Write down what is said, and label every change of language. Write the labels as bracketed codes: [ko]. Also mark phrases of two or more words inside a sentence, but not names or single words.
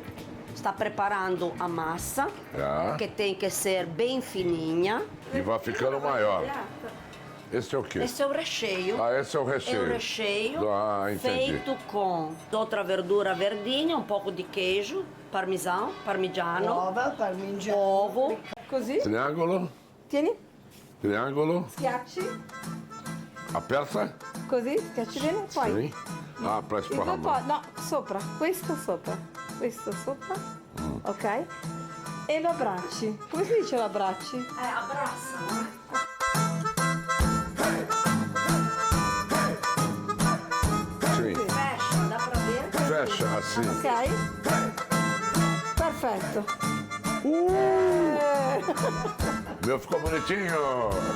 [pt] Está preparando a massa, É. que tem que ser bem fininha. E vai ficando maior. Esse é o quê? Esse é o recheio. Ah, esse é o recheio. É o recheio Ah, entendi. feito com outra verdura verdinha, um pouco de queijo, [it] parmigiano, Uova, parmigiano. [pt] ovo. [it] Così, [pt] Triângulo. [it] tieni, [pt] Triângulo. [it] schiacci, [pt] Aperta. [it] così, schiacci bene, poi [pt] Sim. Ah, para [it] il tuo [pt] esparramar. [it] no, sopra, questo sopra, ok? E lo abbracci. Come si dice lo abbracci? [pt] Abraça. Sim. Fecha, dá pra ver? Fecha assim. [it] Ok? Perfetto. [pt] Meu ficou bonitinho.